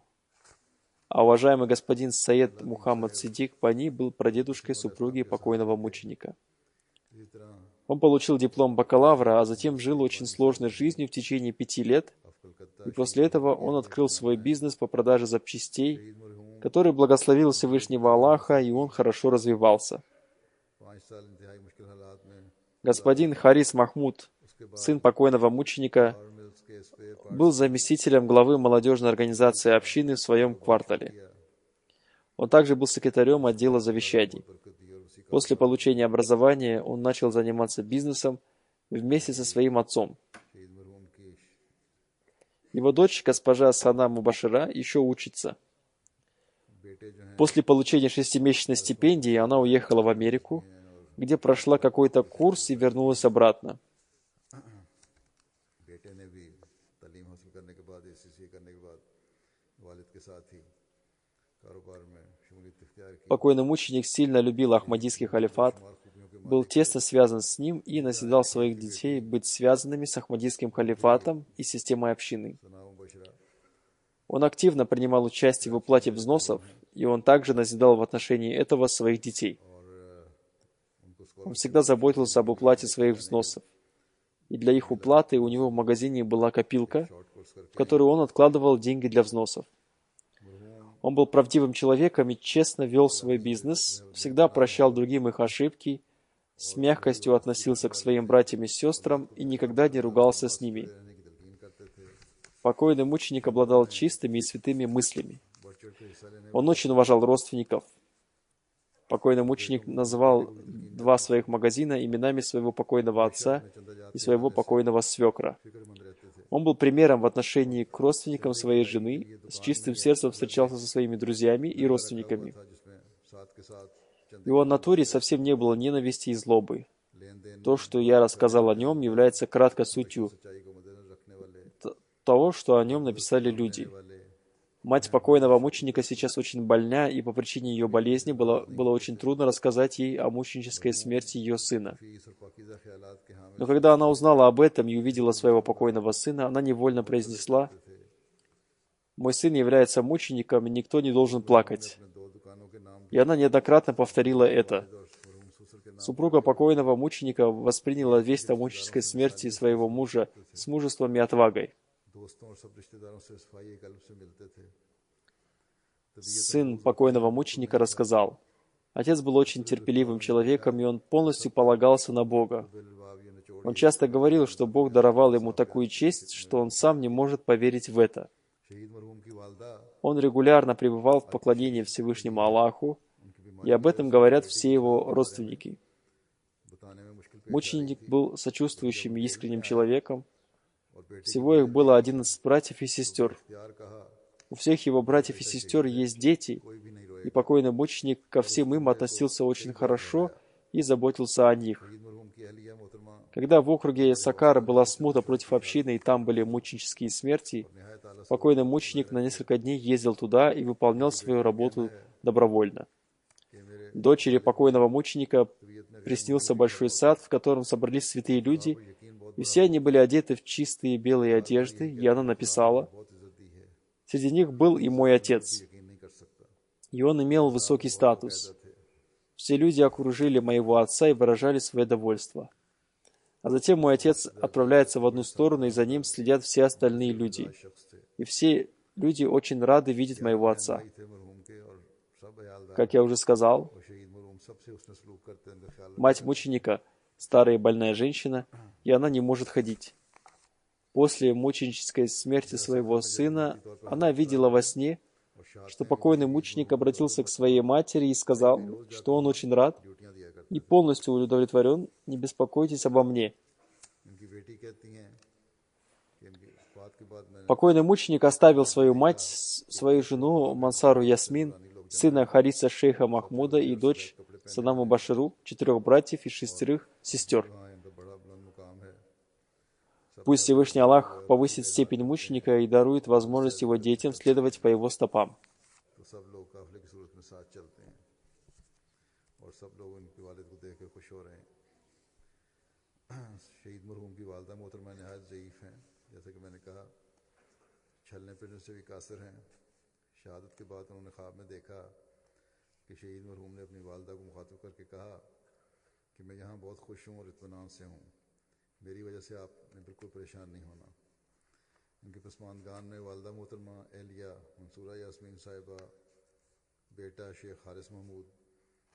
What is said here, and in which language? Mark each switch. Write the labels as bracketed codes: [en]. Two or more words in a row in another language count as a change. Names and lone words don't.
[ru] А уважаемый господин Саед Мухаммад Сидик Пани был прадедушкой супруги покойного мученика. Он получил диплом бакалавра, а затем жил очень сложной жизнью в течение 5 лет, и после этого он открыл свой бизнес по продаже запчастей, который благословил Всевышнего Аллаха, и он хорошо развивался. [ur] سال انتہائی مشکل حالات میں [ru] Господин Харис Махмуд, [ur] اس کے بعد [ru] сын покойного мученика, [en] power mills [ur] کے سپیئر [ru] был पार्ट्स заместителем главы молодежной организации общины в своем квартале. किया Он также был секретарем отдела завещаний. [ur] برکت دی اور اسی [ru] После получения образования он начал заниматься бизнесом вместе со своим отцом. [ur] شہید مرحوم کی [ru] Его дочь, госпожа Сана Мубашира, еще учится. [ur] بیٹے جو ہیں [ru] После получения 6-месячной стипендии она уехала в Америку, где прошла какой-то курс и вернулась обратно. [ur] بیٹے نے بھی تعلیم حاصل کرنے کے بعد اے سی سی کرنے کے بعد والد کے ساتھ ہی کاروبار میں شمولیت اختیار کی [ru] Покойный мученик сильно любил Ахмадийский халифат, [ur] شمار خوبیوں کے [ru] был тесно связан с ним и назидал своих детей быть связанными с Ахмадийским халифатом и системой общины. सना मुबशरा Он активно принимал участие в уплате взносов, и он также назидал в отношении этого своих детей. [ur] اور ان کو [ru] Он всегда заботился об уплате своих взносов. И для их уплаты у него в магазине была копилка, [en] short course [ur] کرکے [ru] в которую он откладывал деньги для взносов. Он был правдивым человеком и честно вел свой бизнес, всегда прощал другим их ошибки, с мягкостью относился к своим братьям и сестрам и никогда не ругался с ними. [ur] رہنے کی تلقین کرتے تھے [ru] Покойный мученик обладал чистыми и святыми мыслями. [ur] بڑھ چڑھ کے حصہ لینے [ru] Он очень уважал родственников. Покойный мученик называл 2 своих магазина именами своего покойного отца и своего покойного свекра. [ur] فکرمند رہتے تھے [ru] Он был примером в отношении к родственникам своей жены, с чистым сердцем встречался со своими друзьями и родственниками. [ur] تھا جس میں ساتھ کے ساتھ [ru] В его натуре совсем не было ненависти и злобы. [ur] لین دین [ru] То, что я рассказал о нем, является краткой сутью [ur] سچائی کو مدنظر رکھنے والے [ru] того, что о нем написали люди. वाले Мать покойного мученика сейчас очень больна, и по причине ее болезни было очень трудно рассказать ей о мученической смерти ее сына. [ur] فیس اور پاکیزہ خیالات کے حامل [ru] Но когда она узнала об этом и увидела своего покойного сына, она невольно произнесла: «Мой сын является мучеником, и никто не должен плакать». [ur] اپنے 2 دکانوں کے نام [ru] И она неоднократно повторила это. [ur] اور مرحوم سسر کے نام [ru] Супруга покойного мученика восприняла весть о мученической смерти своего мужа с мужеством и отвагой. [ur] دوستوں اور سب رشتہ داروں سے صفائی قلب سے ملتے تھے [ru] Сын покойного мученика рассказал: отец был очень терпеливым человеком, и он полностью полагался на Бога. [ur] بلباب یہ نچوڑ [ru] Он часто говорил, что Бог даровал ему такую честь, что он сам не может поверить в это. [ur] شہید مرحوم کی والدہ [ru] Он регулярно пребывал в поклонении Всевышнему Аллаху, и об этом говорят все его родственники. [ur] بتانے میں مشکل پیش [ru] Мученик был сочувствующим и искренним человеком. [ur] اور بیٹے [ru] Всего их было 11 братьев и сестер. [ur] یار کہا [ru] У всех его братьев и сестер есть дети, [ur] کوئی بھی نہیں روئے [ru] и покойный мученик ко всем им относился очень хорошо и заботился о них. [ur] شہید مرحوم کی اہلیہ محترمہ [ru] Когда в округе Сакара была смута против общины, и там были мученические смерти, [ur] نہایت اعلیٰ [ru] покойный мученик на несколько дней ездил туда и выполнял свою работу добровольно. [ur] کہ میرے [ru] Дочери покойного мученика приснился большой сад, в котором собрались святые люди, [ur] یقین بہت [ru] и все они были одеты в чистые белые одежды, и она написала: [ur] بہت عزت دی ہے [ru] «Среди них был и мой отец, [ur] یقین نہیں کر سکتا [ru] и он имел высокий статус. Все люди окружили моего отца и выражали свое довольство. А затем мой отец отправляется в одну сторону, и за ним следят все остальные люди. [ur] شخص تھے [ru] И все люди очень рады видеть моего отца. [ur] بھائی تھے مرحوم کے اور سب عیالدار [ru] Как я уже сказал, [ur] اور شہید مرحوم سب سے اس نے سلوک کرتے ان کا خیال [ru] мать мученика – старая и больная женщина, и она не может ходить. После мученической смерти своего сына она видела во сне, что покойный мученик обратился к своей матери и сказал, что он очень рад [ur] ڈیوٹیاں دیا کرتے [ru] и полностью удовлетворен, не беспокойтесь обо мне. [ur] ان کی بیٹی کہتی ہیں کہ ان کی بات کے بعد میں نے [ru] Покойный мученик оставил свою мать, свою жену Мансару Ясмин, сына Хариса шейха Махмуда и дочь Санаму Баширу, 4 братьев и 6 сестер. [ur] ہاں ان پر بڑا بلند مقام ہے [ru] Пусть Всевышний Аллах повысит степень мученика и дарует возможность его детям следовать по его стопам. [ur] تو سب لوگ قافلے کی صورت میں ساتھ چلتے ہیں اور سب لوگ ان کے والد کو دیکھ کر خوش ہو رہے ہیں شہید مرحوم کی والدہ محترمہ نہایت ضعیف ہیں جیسے کہ میں نے کہا چھلنے پھرنے سے بھی قاصر ہیں شہادت کے بعد انہوں نے خواب میں دیکھا کہ شہید مرحوم نے اپنی والدہ کو مخاطب کرکے کہا کہ میں یہاں بہت خوش ہوں اور اطمینان سے ہوں میری وجہ سے آپ نے بالکل پریشان نہیں ہونا ان کے پسماندان میں والدہ محترمہ اہلیہ منصورہ یاسمین صاحبہ بیٹا شیخ حارث محمود